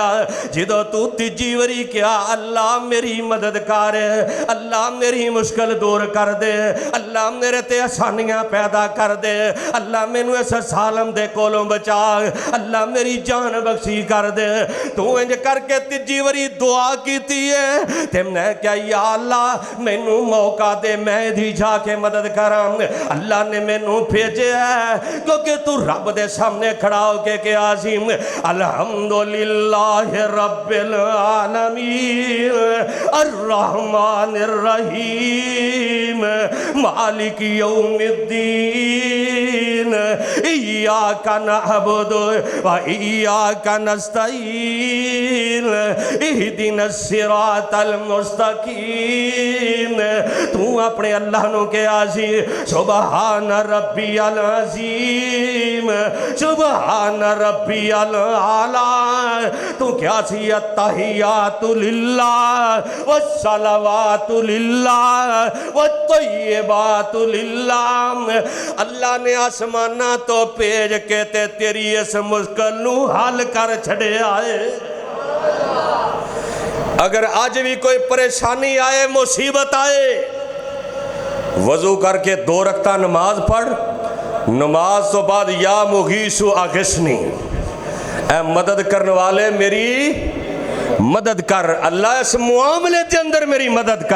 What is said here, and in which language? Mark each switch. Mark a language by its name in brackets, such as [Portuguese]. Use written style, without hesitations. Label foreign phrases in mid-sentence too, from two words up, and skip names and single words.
[Punjabi] جدوں توں تیجی واری کیہا اللہ میری مدد کر، اللہ میری مشکل دور کر دے، اللہ میرے تے آسانیاں پیدا کر دے، اللہ مینوں اس ظالم دے کولوں بچا، اللہ میری جان بخشی کر دے. توں انج کرکے تیجی واری دعا کیتی ہے تے میں کیہا یا اللہ مینوں موقع دے، میں وی جاکے مدد کراں. اللہ نے مینوں بھیجا ہے کیونکہ توں رب دے سامنے کھڑا ہوکے کیہا سی [Arabic] الحمد لله رب العالمين الرحمن الرحيم مالك يوم الدين إياك نعبد و إياك نستعين اهدنا الصراط المستقيم. [Punjabi] توں اپنے اللہ نوں کہیا سی [Arabic] سبحان ربي العظيم، سبحان ربي الأعلى. [Punjabi] توں کیہا سی [Arabic] التحيات لله والصلوات لله والطيبات لله. [Punjabi] اللہ نے آسماناں توں بھیج کے تے تیری اس مشکل نوں حل کر چھڈیا ہے. [Urdu] اگر آج بھی کوئی پریشانی آئے، مصیبت آئے، وضو کرکے 2 رکعت نماز پڑھ، نماز تو بعد [Arabic] يا مغيث أغثني, [Urdu] اے مدد کرنے والے میری مدد کر، اللہ اس معاملے کے اندر میری مدد کر.